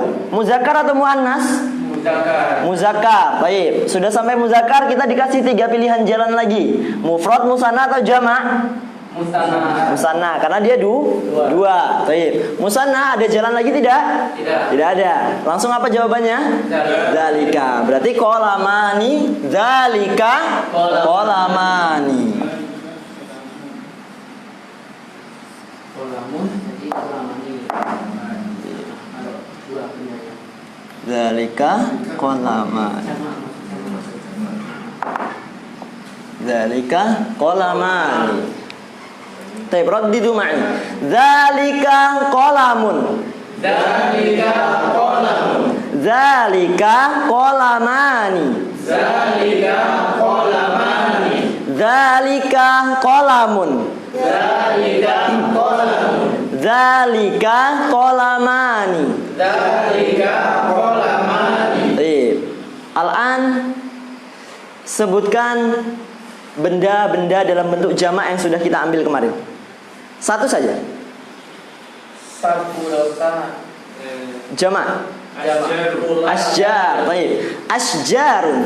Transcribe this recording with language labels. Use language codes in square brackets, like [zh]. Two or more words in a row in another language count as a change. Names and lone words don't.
[id] Muzakkar atau muannas? Muzakkar. Baik, sudah sampai muzakkar kita dikasih tiga pilihan jalan lagi. Mufrad, musanna atau jamak? Musanna, karena dia dua. Baik. Musanna ada jalan lagi tidak? Tidak ada. Langsung apa jawabannya? Zalika. Berarti qolamani, [ar] ذلك قلمان. [id] kolamun jadi kolamani. Dua penanya. [ar] ذلك قلمان. ذلك قلمان. طيب، رددوا معي. ذلك قلم. ذلك قلم. ذلك قلمان. ذلك قلمان. ذلك قلم. ذلك قلم. ذلك قلمان. ذلك قلمان. طيب. [id] Al-an sebutkan benda-benda dalam bentuk jamak yang sudah kita ambil kemarin. Satu saja. Jamak. Asjar. Baik. Asjarun.